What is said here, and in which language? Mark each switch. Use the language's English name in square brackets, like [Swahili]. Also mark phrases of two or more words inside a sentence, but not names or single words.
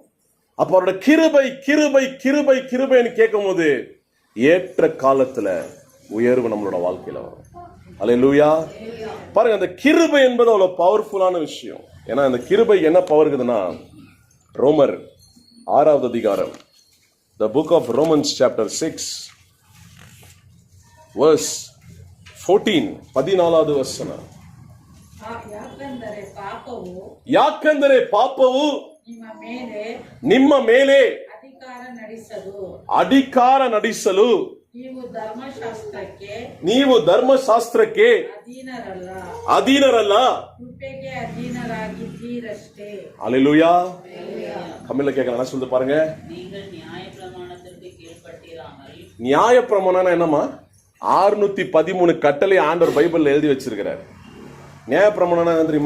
[Tamil] அப்ப அவரோட கிருபை கிருபை கிருபை கிருபைன்னு கேட்கும் போது ஏற்ற காலத்துல உயர்வு நம்மளோட வாழ்க்கையில வரும். அல்லேலூயா. பாருங்க, அந்த கிருபை என்பது அவ்வளவு பவர்ஃபுல்லான விஷயம். ஏன்னா அந்த கிருபை என்ன பவர் இருக்குதுன்னா, ரோமர் 6வது அதிகாரம், [English] the book of Romans chapter 6 verse 14, [Tamil] 14வது ವಚನ. [Kannada] ಯಾಕಂದರೆ ಪಾಪವು ನಿಮ್ಮ ಮೇಲೆ ಅಧಿಕಾರ ನಡೆಸಲು ನೀವು ಧರ್ಮಶಾಸ್ತ್ರಕ್ಕೆ ಅಧೀನರಲ್ಲ. [Tamil] அல்லேலூயா. தமிழ்ல கேட்கலாம், என்ன சொல்லுது பாருங்க. நியாய பிரமாணம் என்னமா? 613 கட்டளை ஆண்டவர் பைபிள்ல எழுதி வச்சிருக்கிறார். நியாய பிரமாணம் என்ன தெரியுமா?